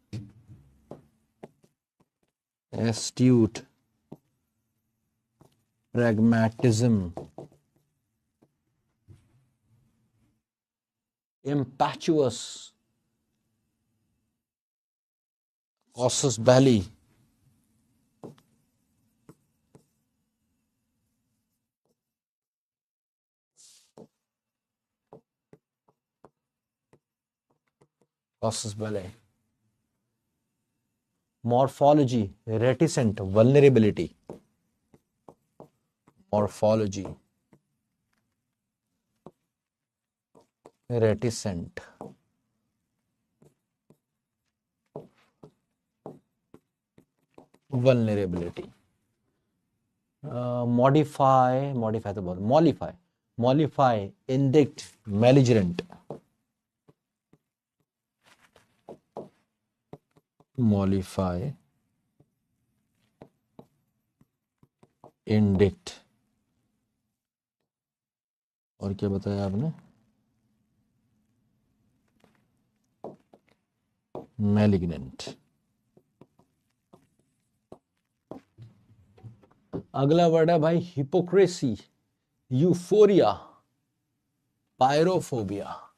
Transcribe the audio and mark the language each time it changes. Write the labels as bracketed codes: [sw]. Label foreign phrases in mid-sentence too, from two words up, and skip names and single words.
[en] astute, pragmatism, impetuous, casus belli, casus belli, morphology, reticent, vulnerability, morphology, reticent, vulnerability, modify [hi] तो बहुत, [en] mollify, indict, belligerent, mollify, indict, [hi] और क्या बताया आपने, malignant। अगला वर्ड है भाई [en] hypocrisy, euphoria, pyrophobia,